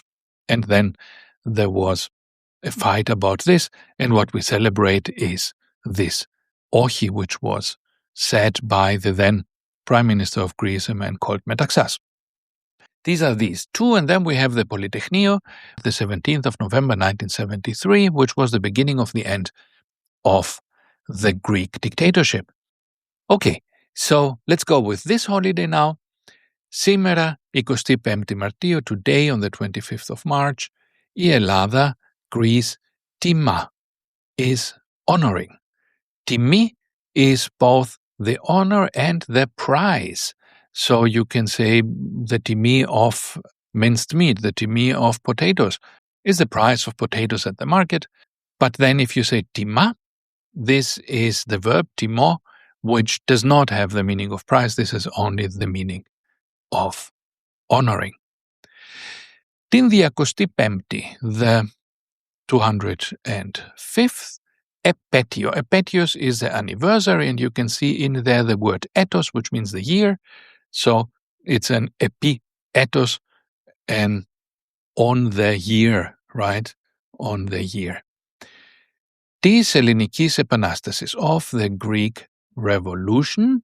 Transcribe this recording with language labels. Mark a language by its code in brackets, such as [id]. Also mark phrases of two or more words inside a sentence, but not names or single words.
[en] And then there was a fight about this, and what we celebrate is this Ochi, which was said by the then Prime Minister of Greece, a man called Metaxas. These are these 2, and then we have the Polytechnio, the 17th of November 1973, which was the beginning of the end of the Greek dictatorship. Okay, so let's go with this holiday now. [el] Σήμερα, 25η Μαρτίου, [en] today on the 25th of March, [el] η Ελλάδα, Greece, τιμά, [en] is honoring. Τιμή is both the honor and the prize. So you can say the timi of minced meat, the timi of potatoes, is the price of potatoes at the market. But then if you say tima, this is the verb timo, which does not have the meaning of prize. This is only the meaning of honoring. [el] Την 25η, [en] the 205th, [el] επέτειο. [en] Επέτειος is the anniversary, and you can see in there the word etos, which means the year. So it's an [el] επί έτος, [en] and on the year, right? On the year. [el] Της Ελληνικής Επανάστασης, [en] of the Greek Revolution.